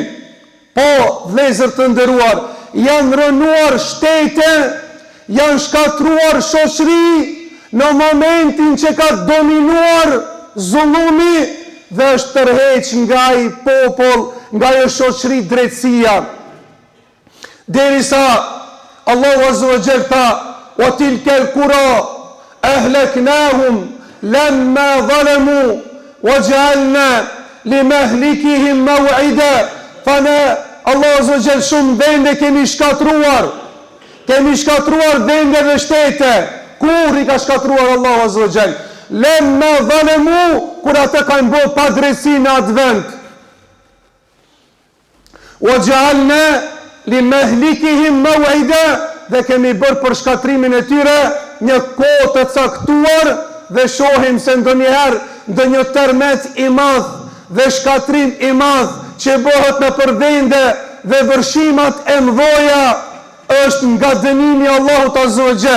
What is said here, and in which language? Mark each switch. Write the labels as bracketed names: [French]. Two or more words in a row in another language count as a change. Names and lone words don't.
[Albanian] Po, vëllezër të nderuar, janë rënuar shtete, janë shkatruar shoqëri në momentin që ka dominuar zullumi dhe është tërheq nga i popull, nga i shoqëri drejtësia. Derisa Allahu [Arabic] عز وجل [Albanian] tha: [Arabic] "وتلك القرى أهلكناهم لما ظلموا وجعلنا لمهلكهم موعدا." [Albanian] Fana Allahu [Arabic] عز وجل [Albanian] shumë vende kemi shkatruar vende dhe shtete. Kur i ka shkatruar Allahu [Arabic] عز وجل? لما ظلموا, [Albanian] kur ata kanë bërë padrejsi në atë vend. [Arabic] وجعلنا لمهلكهم موعدا, [Albanian] dhe kemi bërë për shkatrimin e tyre një kohë të caktuar, dhe shohim se ndonjëherë ndonjë tërmet i madh dhe shkatrim i madh që bëhet në përvende dhe vërshimat e mdhoja është nga dënimi i Allahut [Arabic] عز وجل.